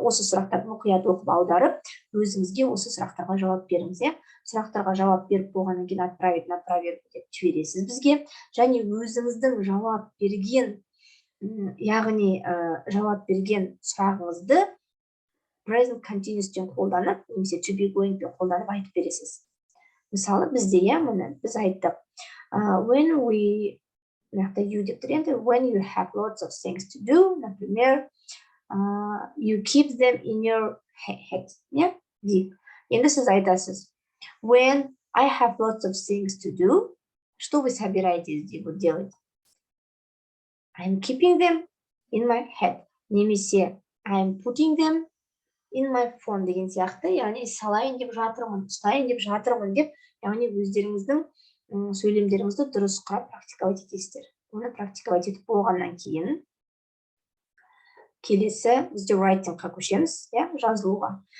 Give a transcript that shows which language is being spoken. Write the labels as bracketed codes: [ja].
[kk] Осы сұрақтарды мұқият оқып аударып, өзіңізге осы сұрақтарға жауап беріңіз, Сұрақтарға жауап беріп болғаннан кейін [ru] отправить на проверку [kk] деп жібересіз бізге. Және өзіңіздің жауап берген, яғни жауап берген сұрағыңызды present continuous-тен қолданып, немесе to be going-пен қолданып айтып бересіз. Мысалы, бізде, біз айттық. [en] When you have lots of things to do, например, you keep them in your head. [kk] Енді сіз айтасыз. [en] When I have lots of things to do, [ru] что вы собираетесь делать? [en] I'm keeping them in my head. [kk] Немесе [en] I'm putting them in my phone [kk] деген сияқты, яғни салайын деп жатырмын, ұстайын деп жатырмын деп, яғни өздеріңіздің сөйлемдеріңізді дұрыс құрап практиковать етесіздер. Оны практиковать етіп болғаннан кейін келесі бізде writing-ға көшеміз, жазылуға.